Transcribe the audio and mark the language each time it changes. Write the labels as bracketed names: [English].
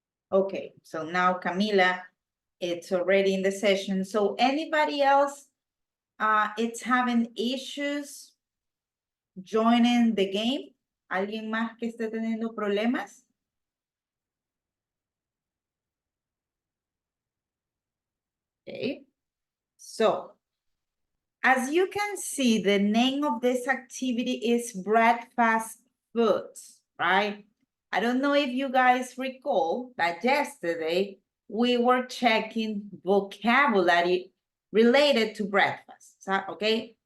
[English] Okay, so now Camila, it's already in the session. So anybody else, it's having issues joining the game? [Spanish] ¿Alguien más que esté teniendo problemas? [English] Okay, so as you can see, the name of this activity is breakfast foods, right? I don't know if you guys recall that yesterday we were checking vocabulary related to breakfast, okay?